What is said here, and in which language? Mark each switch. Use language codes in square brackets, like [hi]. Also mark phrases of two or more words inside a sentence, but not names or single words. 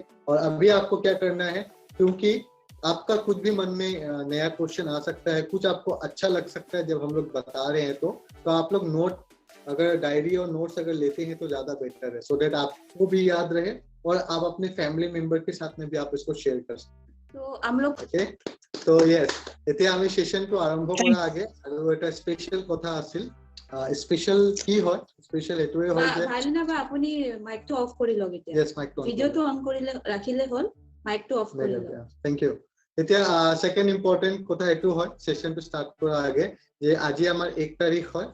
[hi] और अभी आपको क्या करना है, क्योंकि आपका कुछ भी मन में नया क्वेश्चन आ सकता है, कुछ आपको अच्छा लग सकता है जब हम लोग बता रहे हैं, तो आप लोग नोट, अगर डायरी और नोट्स अगर लेते हैं तो ज्यादा बेटर है, [en] so that [hi] आपको भी याद रहे और आप अपने [en] family member [hi] के साथ में भी आप इसको शेयर कर सकते हैं। तो हम लोग ओके, तो यस, [as] এতিয়া আমি সেশনটো আৰম্ভ কৰাৰ আগে আৰু এটা স্পেশাল কথা আছিল। স্পেশাল কি হয়? স্পেশাল এটোৱে হয় যে ভাল না বা আপুনি মাইকটো অফ কৰি লওক। এতিয়া यस, মাইকটো ভিডিওটো অন কৰিলে ৰাখিলে হ'ল, মাইকটো অফ কৰি লওক। [en] thank you. [as] এতিয়া [en] second important [as] কথা এটো হয় সেশনটো স্টার্ট কৰাৰ আগে যে আজি আমাৰ 1 তাৰিখ হয়।